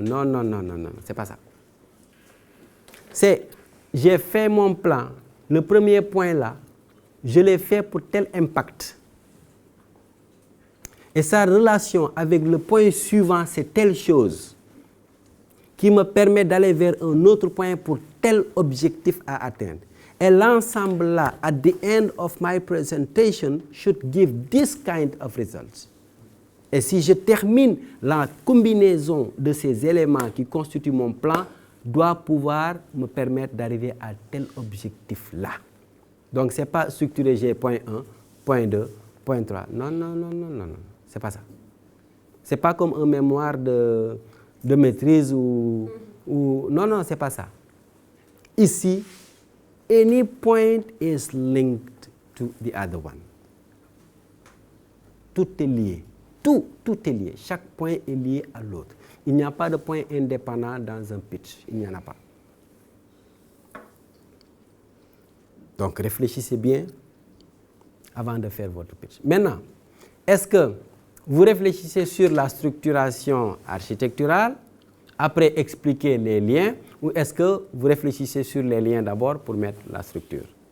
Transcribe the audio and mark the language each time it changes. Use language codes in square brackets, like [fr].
[fr] Non, c'est pas ça. C'est j'ai fait mon plan, le premier point là, je l'ai fait pour tel impact. Et sa relation avec le point suivant, c'est telle chose qui me permet d'aller vers un autre point pour tel objectif à atteindre. Et l'ensemble là, [en] at the end of my presentation, should give this kind of results. [fr] Et si je termine la combinaison de ces éléments qui constituent mon plan, doit pouvoir me permettre d'arriver à tel objectif-là. Donc, ce n'est pas structurer G point 1, point 2, point 3. Non. Ce n'est pas ça. Ce n'est pas comme un mémoire de maîtrise ou... Non, ce n'est pas ça. [en] Ici, any point is linked to the other one. [fr] Tout est lié. Tout est lié. Chaque point est lié à l'autre. Il n'y a pas de point indépendant dans un pitch. Il n'y en a pas. Donc, réfléchissez bien avant de faire votre pitch. Maintenant, est-ce que vous réfléchissez sur la structuration architecturale, après expliquer les liens, ou est-ce que vous réfléchissez sur les liens d'abord pour mettre la structure?